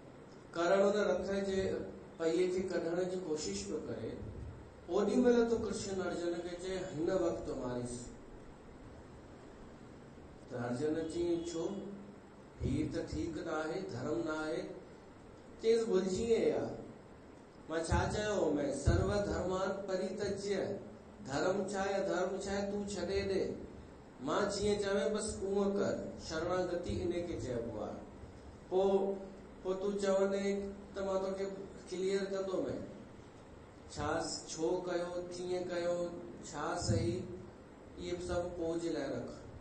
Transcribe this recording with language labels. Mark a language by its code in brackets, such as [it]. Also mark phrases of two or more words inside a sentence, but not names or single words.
[sd] करण उन रथ जे पहिए खे कढण जी कोशिश पियो करे, ओॾी महिल तो कृष्ण अर्जुन खे चए हिन वक़्तु मारीस। त अर्जुन चई छो, हीअ त ठीकु न आहे, धर्म न आहे। चईसि भुलिजी या, मां छा चयो, मैं [sa] सर्व धर्मान परित्यज्य, [sd] धर्म छा या धर्म छा आहे तूं छॾे ॾे, मां जीअं चवे बसि उहो कर। शरणागति इन खे चइबो आहे। पोइ तूं चवंदे त मां तोखे क्लियर कंदो मैं, छा छो कयो, कीअं कयो, छा सही, इहे सभु पोइ जे लाइ रख।